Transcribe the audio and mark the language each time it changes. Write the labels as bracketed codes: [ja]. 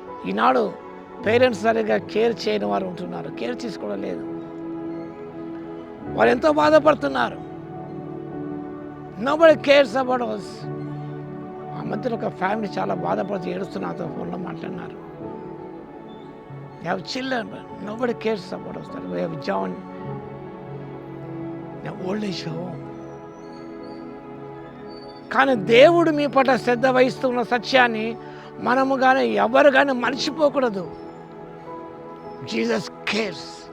[te] ఈనాడు parents సరిగ్గా care చేయని వారు ఉంటున్నారు, కేర్ తీసుకోవడం లేదు. వారు ఎంతో బాధపడుతున్నారు. [en] Nobody cares about us. [te] ఆ మధ్యలో ఒక ఫ్యామిలీ చాలా బాధపడుతూ ఏడుస్తున్నారు, ఫోన్లో మాట్లాడినారు. [en] They have children, but nobody cares about us. We have John in old age home. [te] కానీ దేవుడు మీ పట్ల శ్రద్ధ వహిస్తున్న సత్యాన్ని మనము కానీ ఎవరు కానీ మర్చిపోకూడదు. [en] Jesus cares.